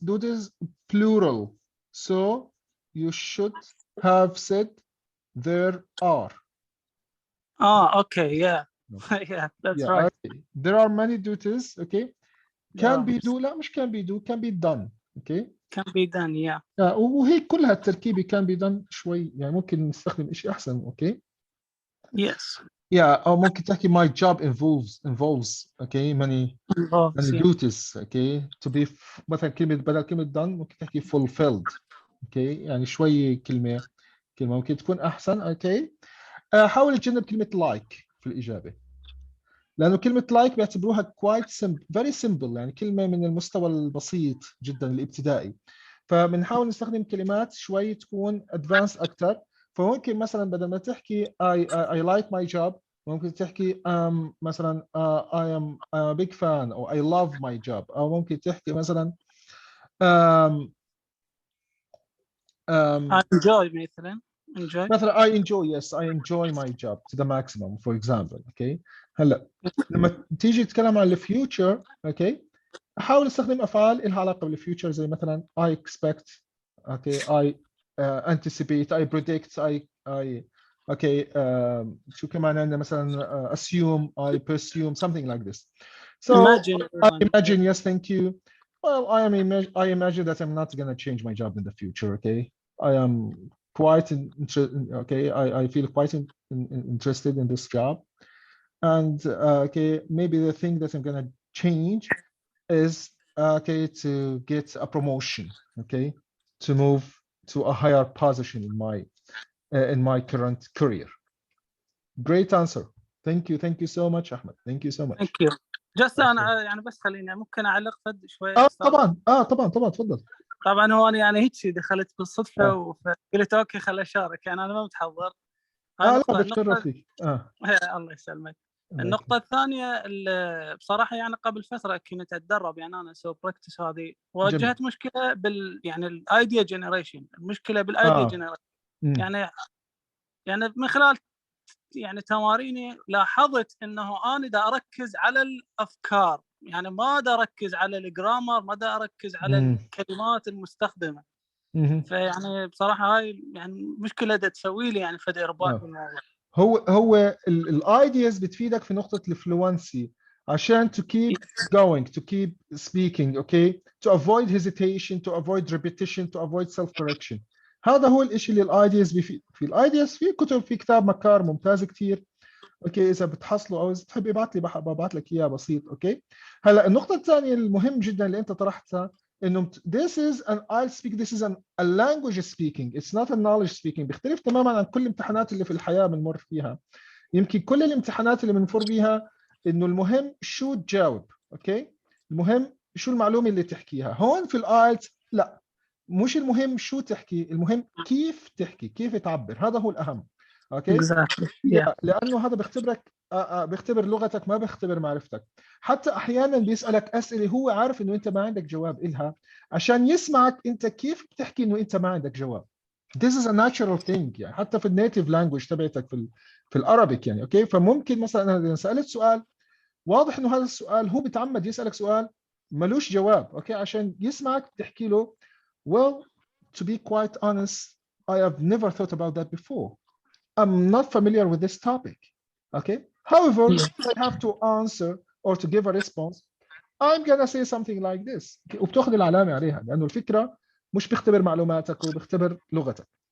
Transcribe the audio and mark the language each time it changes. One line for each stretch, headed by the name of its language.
English: duties plural. So you should have said there are. Okay, yeah. Yeah, that's right. Okay. There are many duties. Okay. Can Yeah. be do
Arabic: لا مش
English: can be do, can be done. Okay. Can be done, yeah.
Arabic: وهيك كلها التركيبة
English: can be done
Arabic: شوي يعني ممكن نستخدم شيء أحسن.
English: Okay. Yes. Yeah,
Arabic: أو ممكن تحكي
English: my job involves okay many Yeah. duties. Okay.
Arabic: To be مثلا بدل كلمة done ممكن تحكي fulfilled. Okay. يعني شوي كلمة ممكن تكون أحسن. Okay. حاول تجنب كلمة like في الإجابة. لأنه كلمة like بيعتبروها
English: quite simple, very simple
Arabic: يعني كلمة من المستوى البسيط جدا الابتدائي. فبنحاول نستخدم كلمات شوي تكون advanced أكثر. فممكن مثلا بدل ما تحكي
English: I like my job
Arabic: ممكن تحكي مثلا
English: I am a big fan
Arabic: أو
English: I love my job
Arabic: أو ممكن تحكي مثلا
English: I enjoy مثلا I enjoy, yes, I enjoy my job to the maximum, for example. Okay.
Arabic: هلا لما تيجي تتكلم عن الفيوتشر اوكي حاول استخدم افعال لها علاقه بالفيوتشر زي مثلا
English: I expect, okay, I anticipate, I predict, I okay,
Arabic: شو كمان عندنا مثلا
English: assume, I presume, something like this. So imagine. I imagine, yes, thank you. Well, I imagine that I'm not going to change my job in the future. Okay. I am quite okay. I feel quite interested in this job. And okay, maybe the thing that I'm gonna change is okay to get a promotion, okay, to move to a higher position in my current career. Great answer. Thank you so much, Ahmed. Thank you so much. Thank you.
Arabic: Just أنا يعني بس خليني ممكن أعلق فد شوي. طبعا تفضل. طبعا هو أنا يعني هيك دخلت بالصدفة وقلت أوكي خل أشارك يعني أنا ما متحضر. لا بتشرف فيك. الله يسلمك. النقطة الثانية بصراحة يعني قبل فترة كنت أتدرب يعني أنا أسوي براكتس هذه واجهت مشكلة يعني الايديا جنريشن. المشكلة بالايديا جنريشن يعني من خلال يعني تماريني لاحظت انه انا دا اركز على الافكار، يعني ما دا اركز على الجرامر، ما دا اركز على الكلمات المستخدمه. فيعني بصراحه هاي يعني مشكله دا تسوي لي يعني فد ارباك بالموضوع. هو الايدياز بتفيدك في نقطه الفلوينسي عشان
English: to keep going, to keep speaking, okay, to avoid hesitation, to avoid repetition, to avoid self-correction.
Arabic: هذا هو الشيء اللي الايدياز بيفيد. في الايدياز في كتب، في كتاب مكار ممتاز كثير، اوكي، اذا بتحصله او اذا تحب ابعث لي ببعث لك اياه بسيط. اوكي، هلا النقطه الثانيه المهم جدا اللي انت طرحتها انه
English: this is an I'll speak, this is a language speaking, it's not a knowledge speaking.
Arabic: بيختلف تماما عن كل الامتحانات اللي في الحياه بنمر فيها. يمكن كل الامتحانات اللي بنمر بيها انه المهم شو تجاوب، اوكي، المهم شو المعلومه اللي تحكيها. هون في الايلتس لا، مش المهم شو تحكي، المهم كيف تحكي، كيف تعبر، هذا هو الاهم. اوكي
English: Exactly. Yeah.
Arabic: لانه هذا بيختبرك، بيختبر لغتك ما بيختبر معرفتك. حتى احيانا بيسالك اسئله هو عارف انه انت ما عندك جواب إلها عشان يسمعك انت كيف بتحكي انه انت ما عندك جواب.
English: This is a natural thing
Arabic: يعني حتى في النيتيف لانجويج تبعتك في الارابيك يعني. اوكي، فممكن مثلا انا اذا سالت سؤال واضح انه هذا السؤال هو بيتعمد يسالك سؤال ملوش جواب، اوكي، عشان يسمعك تحكي له
English: well to be quite honest I have never thought about that before. I'm not familiar with this topic. Okay. However, if I have to answer or to give a response, I'm gonna say something like this.
Arabic: وبتاخذ العلامة عليها لأنه الفكرة مش بيختبر معلوماتك، هو بيختبر لغتك.